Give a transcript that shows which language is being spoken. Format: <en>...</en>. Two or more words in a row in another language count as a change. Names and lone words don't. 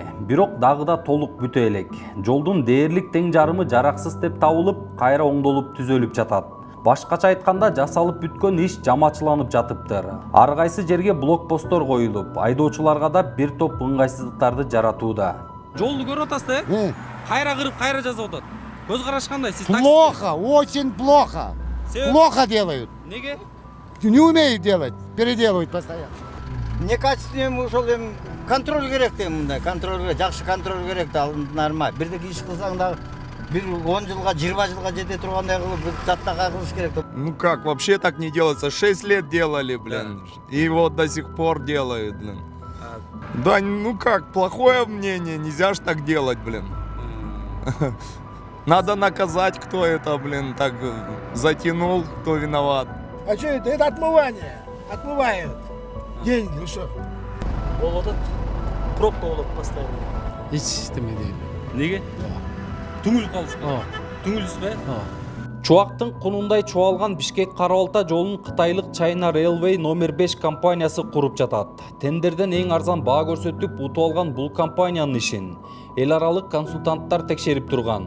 <ky>Бирок дагы да толук бүтө элек. Жолдун дээрлик тең жарымы жараксыз деп табылып, кайра оңдолуп түзөлүп жатат. Башкача айтканда жасалып бүткөн иш жамачыланып жатыптыр. Ар кайсы жерге блокпосттор коюлуп, айдоочуларга да бир топ ыңгайсыздыктарды жаратууда. Жолду көрүп атасыз, Кайра кырып, кайра жазып атат. Көз караш кандай? Сиз</ky> <ru>плохо, очень плохо. Плохо делают.</ru> <ky>Неге?</ky> <ru>Не умеют делать, переделывают постоянно.</ru> <ky>Некачественный ушул эми контроль керек да мындай, контроль керек, жакшы контроль керек да нормаль. Бирдек иш кылсаң да бир 10 жылга, 20 жылга жете тургандай кылып жаттага кылыш керек.</ky> <ru>Ну как, вообще так не делается. 6 лет делали, блин. И вот до сих пор делают, блин. Да, ну как, плохое мнение, нельзя ж так делать, блин. Надо наказать, кто это, блин, так затянул, кто виноват. А что это? Это отмывание. Отмывают. Деньги, ну что?</ru> <ky>Болуп атат. Пробка болот постоянно. Эчтеме дейм. Неге? Түңүлүп калдыңызбы? Түңүлүсүзбү? Чубактын кунундай чуалган Бишкек Кара Балта жолун кытайлык China Railway номер 5 компаниясы куруп жатат. Тендерден эң арзан баа көрсөтүп утуп алган бул компаниянын ишин эл аралык консультанттар текшерип турган.</ky>